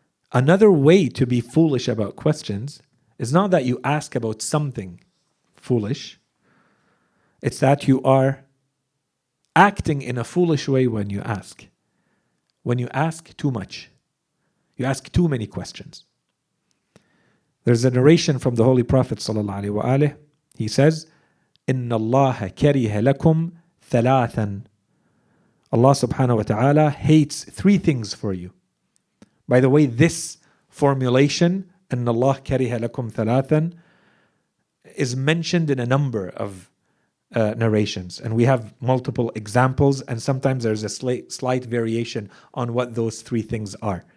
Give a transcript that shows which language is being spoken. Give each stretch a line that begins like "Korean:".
English: Another way to be foolish about questions is not that you ask about something foolish, it's that you are acting in a foolish way when you ask. When you ask too much, you ask too many questions. There's a narration from the Holy Prophet sallallahu alaihi wasallam. He says,
Arabic: إِنَّ اللَّهَ كَرِهَ لَكُمْ ثَلَاثًا.
English: Allah subhanahu wa ta'ala hates three things for you. By the way, this formulation,
Arabic: إِنَّ اللَّهَ كَرِهَ لَكُمْ ثَلَاثًا,
English: is mentioned in a number of narrations. And we have multiple examples, and sometimes there's a slight variation on what those three things are.